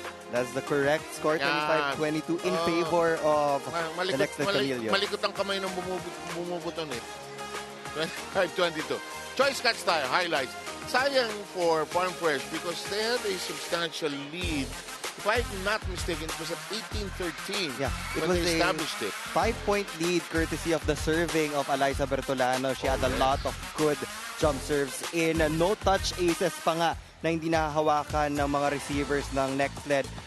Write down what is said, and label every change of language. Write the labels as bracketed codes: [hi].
[en] that's the correct score, 25-22 in favor of the Nxled Chameleons. [tl] Malikot ang kamay ng bumubuton eh. [en] 25-22. Choice catch tayo, highlights. Sayang for Farm Fresh because they had a substantial lead. If I'm not mistaken, it was at 18-13 when they established it. 5-point lead courtesy of the serving of Eliza Bertolano. She had a lot of good jump serves in no-touch aces [tl] pa nga na hindi nahahawakan ng mga receivers ng [en] Nxled.